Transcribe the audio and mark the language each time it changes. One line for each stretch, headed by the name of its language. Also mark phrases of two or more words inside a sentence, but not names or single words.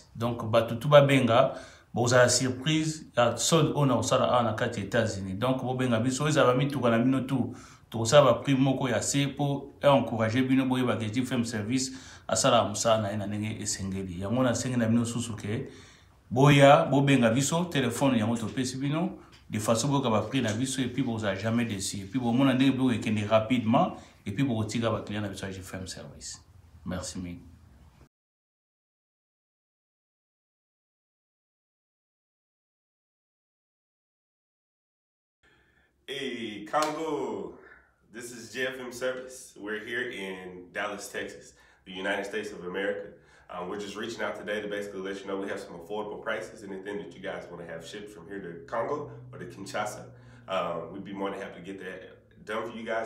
Lingala: Donc batu tout ba benga bozala surprise ya sol ona osala na kati États-Unis donc bobenga biso ezala mituka na bino tu tokosala ba prix moko ya se po encourager bino boyeba ke GFM service asala musala na ena ndenge esengeli yango na sengi na bino susu ke boya bobenga biso téléphone yango topesi bino
French: de façon
Lingala: boka ba prix na biso
French: et puis
Lingala: bozala
French: jamais déçu et puis
Lingala: bomona ndenge bo ekende rapidement
French: et puis
Lingala: bokotika ba client na biso GFM service.
French: Merci mille.
English: Hey, Congo, this is GFM Service. We're here in Dallas, Texas, the United States of America. We're just reaching out today to basically let you know we have some affordable prices, anything that you guys want to have shipped from here to Congo or to Kinshasa. We'd be more than happy to get that done for you guys.